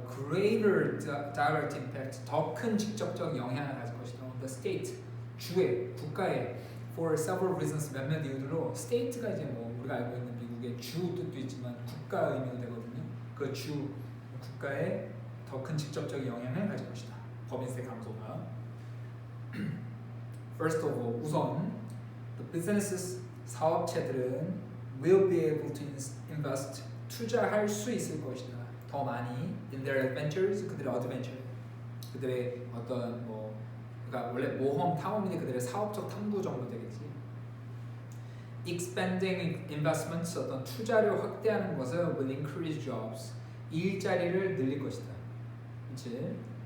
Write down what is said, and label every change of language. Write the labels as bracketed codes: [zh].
[en] Greater direct impact [ko] 더 큰 직접적 영향을 가질 것이다. [en] The state [ko] 주에 국가에 [en] for several reasons [ko] 몇몇 이유들로 state가 이제 뭐 우리가 알고 있는 미국의 주 뜻도 있지만 국가 의미가 되거든요. 그 주 국가에 더 큰 직접적 영향을 가질 것이다. 법인세 감소가. [en] First of all [ko] 우선 [en] the businesses [ko] 사업체들은 [en] will be able to invest [ko] 투자할 수 있을 것이다. 더 많이 [en] in their adventures [ko] 그들의 adventure 그들의 어떤 뭐 그러니까 원래 모험 탐험인데 그들의 사업적 탐구 정도 되겠지. [en] Expanding investments [ko] 어떤 투자를 확대하는 것은 [en] will increase jobs [ko] 일자리를 늘릴 것이다. 그렇지?